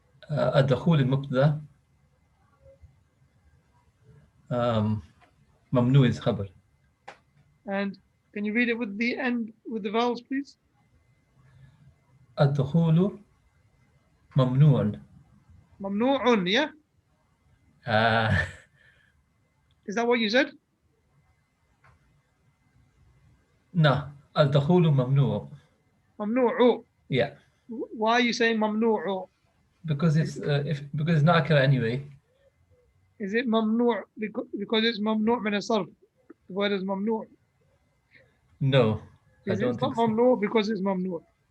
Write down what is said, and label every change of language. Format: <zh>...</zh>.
<ar>الدخول المبتدا ممنوع is خبر.</ar> <en>And can you read it with the end, with the vowels, please?</en> <ar>الدخول ممنوع. ممنوع, yeah?</ar> <en>Is that what you said?</en> <ar>No, الدخول ممنوع. ممنوع.</ar> <en>Yeah. Why are you saying ممنوع? Because it's because it's nakira anyway. Is it ممنوع because it's</en> <ar>ممنوع من الصرف?</ar> <en>The word is ممنوع. No, I don't think so. ممنوع because it's ممنوع.</en>